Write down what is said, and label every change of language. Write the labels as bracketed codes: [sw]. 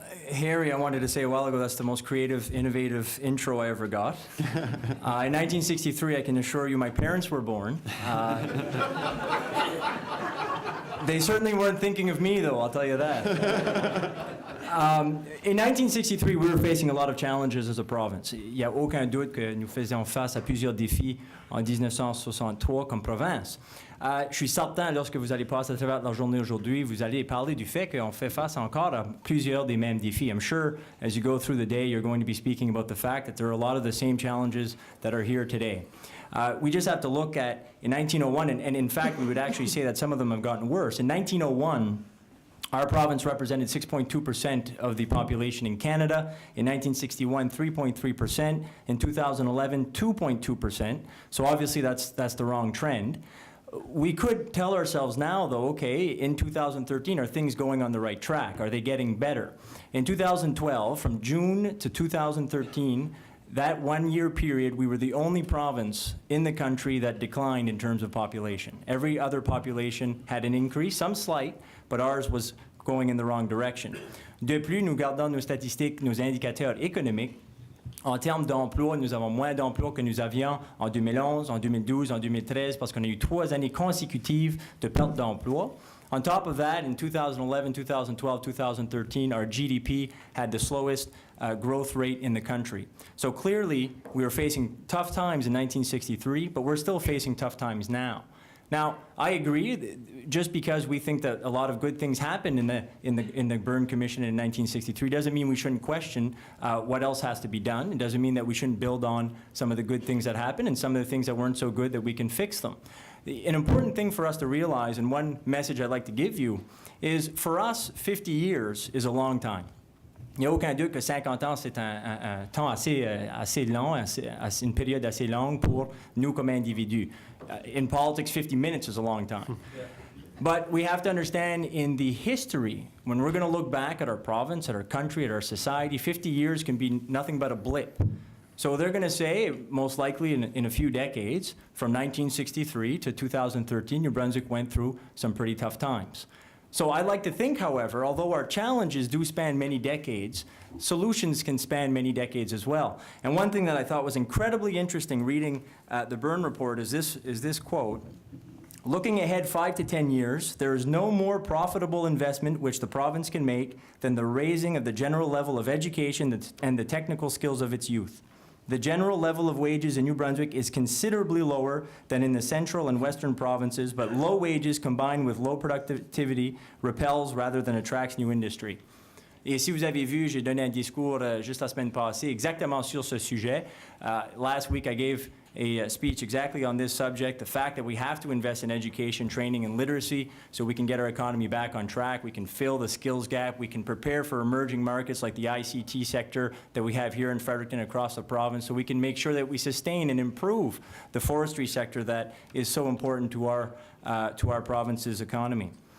[en] Harry, I wanted to say a while ago, that's the most creative, innovative intro I ever got. In 1963, I can assure you my parents were born. They certainly weren't thinking of me, though, I'll tell you that. In 1963, we were facing a lot of challenges as a province. [fr] Il n'y a aucun doute que nous faisions face à plusieurs défis en 1963 comme province. Je suis certain, lorsque vous allez passer à travers la journée aujourd'hui, vous allez parler du fait qu'on fait face encore à plusieurs des mêmes défis. [en] I'm sure as you go through the day, you're going to be speaking about the fact that there are a lot of the same challenges that are here today. We just have to look at, in 1901, and in fact, we would actually say that some of them have gotten worse. In 1901, our province represented 6.2% of the population in Canada. In 1961, 3.3%. In 2011, 2.2%. So obviously that's the wrong trend. We could tell ourselves now, though, okay, in 2013, are things going on the right track? Are they getting better? In 2012, from June to 2013, that 1 year period, we were the only province in the country that declined in terms of population. Every other population had an increase, some slight, but ours was going in the wrong direction. [fr] De plus, nous gardons nos statistiques, nos indicateurs économiques. En termes d'emploi, nous avons moins d'emplois que nous avions en 2011, en 2012, en 2013, parce qu'on a eu 3 années consécutives de perte d'emploi. [en] On top of that, in 2011, 2012, 2013, our GDP had the slowest growth rate in the country. So clearly, we were facing tough times in 1963, but we're still facing tough times now. Now, I agree, just because we think that a lot of good things happened in the Byrne Commission in 1963 doesn't mean we shouldn't question what else has to be done. It doesn't mean that we shouldn't build on some of the good things that happened and some of the things that weren't so good that we can fix them. An important thing for us to realize, and one message I'd like to give you, is for us, 50 years is a long time. [fr] Il n'y a aucun doute que 50 ans, c'est un temps assez long, une période assez longue pour nous comme individus. [en] In politics, 50 minutes is a long time. But we have to understand in the history, when we're going to look back at our province, at our country, at our society, 50 years can be nothing but a blip. So they're going to say, most likely in a few decades, from 1963 to 2013, New Brunswick went through some pretty tough times. So I like to think, however, although our challenges do span many decades, solutions can span many decades as well. And one thing that I thought was incredibly interesting reading the Byrne report is this quote: "Looking ahead 5 to 10 years, there is no more profitable investment which the province can make than the raising of the general level of education and the technical skills of its youth. The general level of wages in New Brunswick is considerably lower than in the central and western provinces, but low wages combined with low productivity repels rather than attracts new industry." [fr] Et si vous avez vu, j'ai donné un discours juste la semaine passée exactement sur ce sujet. [en] Last week I gave a speech exactly on this subject, the fact that we have to invest in education, training, and literacy so we can get our economy back on track, we can fill the skills gap, we can prepare for emerging markets like the ICT sector that we have here in Fredericton across the province, so we can make sure that we sustain and improve the forestry sector that is so important to our province's economy.